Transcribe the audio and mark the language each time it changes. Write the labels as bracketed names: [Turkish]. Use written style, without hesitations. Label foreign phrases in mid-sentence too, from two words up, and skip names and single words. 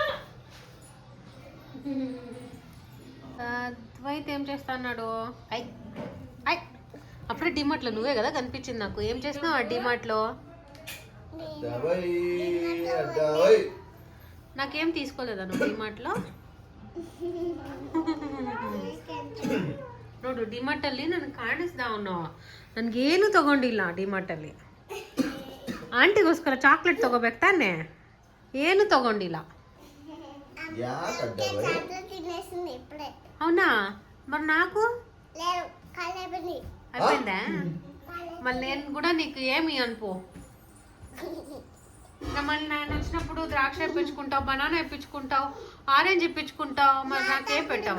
[Telugu] ద్వైత్ ఏం చేస్తున్నాడు? ఐ ఐ అప్పుడే డిమార్ట్లో నువ్వే కదా కనిపించింది నాకు. ఏం చేస్తున్నావు ఆ డిమార్ట్లో? నాకేం తీసుకోలేదా నువ్వు డిమార్ట్లో? [Kannada] ನೋಡು ಡಿಮಾರ್ಟಲ್ಲಿ ನನಗೆ ಕಾಣಿಸ್ದ ಅವನು ನನಗೇನು ತಗೊಂಡಿಲ್ಲ ಡಿಮಾರ್ಟಲ್ಲಿ. ಆಂಟಿಗೋಸ್ಕರ ಚಾಕ್ಲೇಟ್ ತಗೋಬೇಕು ತಾನೆ, ಏನು ತಗೊಂಡಿಲ್ಲ. [Telugu] అవునా మరి నాకు అయిపోయిందా? మళ్ళీ నేను కూడా నీకు ఏమి అనుకో. మళ్ళీ నేను వచ్చినప్పుడు ద్రాక్ష ఇప్పించుకుంటావు, బనానా ఇప్పించుకుంటావు, ఆరెంజ్ ఇప్పించుకుంటావు, మరి నాకేం పెట్టావా?